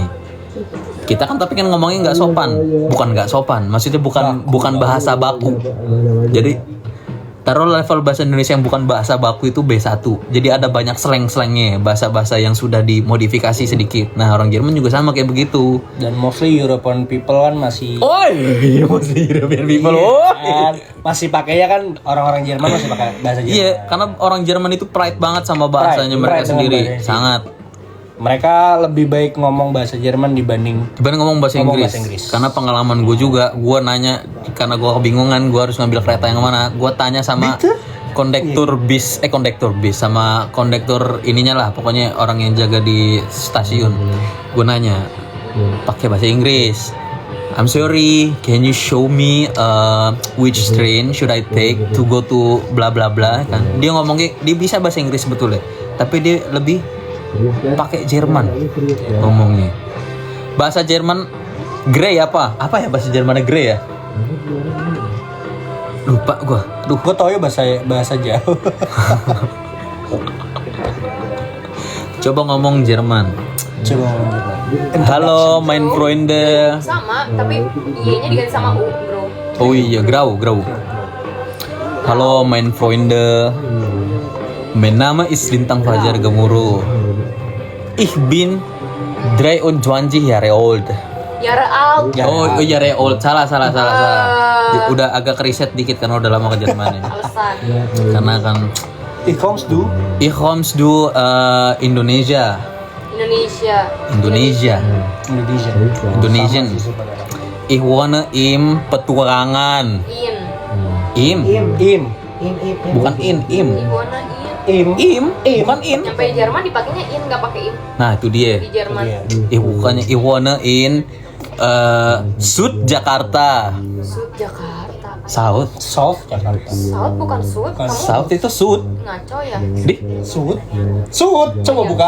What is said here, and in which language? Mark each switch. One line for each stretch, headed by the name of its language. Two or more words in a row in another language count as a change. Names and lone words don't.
Indonesian: Kita kan tapi kan ngomongnya nggak sopan, maksudnya bukan bahasa baku. Jadi taruh level bahasa Indonesia yang bukan bahasa baku itu B1. Jadi ada banyak slang-slangnya, bahasa-bahasa yang sudah dimodifikasi sedikit. Nah orang Jerman juga sama kayak begitu. Dan
English: mostly European people
Indonesian: kan masih.
English: Mostly European people.
Indonesian: Kan, masih pakainya kan orang-orang Jerman masih pakai bahasa Jerman. Iya, karena orang Jerman itu pride banget sama bahasanya mereka Pride sendiri, dengan bahasanya. sangat. Mereka lebih baik ngomong bahasa Jerman dibanding Ngomong bahasa Inggris. Karena pengalaman gue juga, gue nanya karena gue kebingungan gue harus ngambil kereta yang mana. Gue tanya sama kondektur bis sama kondektur ininya lah, pokoknya orang yang jaga di stasiun. Gue nanya pakai bahasa Inggris.
English: I'm sorry, can you show me which train should I take to go to bla bla bla kan.
Indonesian: Dia ngomongnya dia bisa bahasa Inggris sebetulnya, tapi dia lebih pakai Jerman ngomongnya. Bahasa Jerman grey apa ya bahasa Jermannya grey ya? Lupa gua. Gue tau ya bahasa Jawa. Coba ngomong Jerman. Coba ngomong Jerman. Halo,
German: mein Freunde.
Indonesian: Sama, tapi Y-nya diganti sama U, bro. Oh iya, grau. Halo,
German: mein Freunde. Mein Name ist Lintang Fajar Gemuruh. Ich bin 23 Jahre alt. Yara out. Oh, Jahre alt.
Indonesian: Salah. Udah agak keriset dikit karena udah lama ke Jerman ini. Alasan. Karena kan
German: Ich kommst du? Ich kommst du Indonesia. Indonesia. Indonesian. Ihwana im petualangan.
Indonesian: Im. Bukan im.
German: Ihwana in. Im.
Indonesian: Bukan in. Nyampe Jerman dipakainya in, nggak pakai im Nah, itu dia. di Jerman. Bukannya
German: ihwana in Sud
Indonesian: Jakarta.
German: Sud Jakarta.
English: South. South Jakarta.
Indonesian: South bukan Sud. Kamu South itu Sud. ngaco ya. Sud. Coba buka.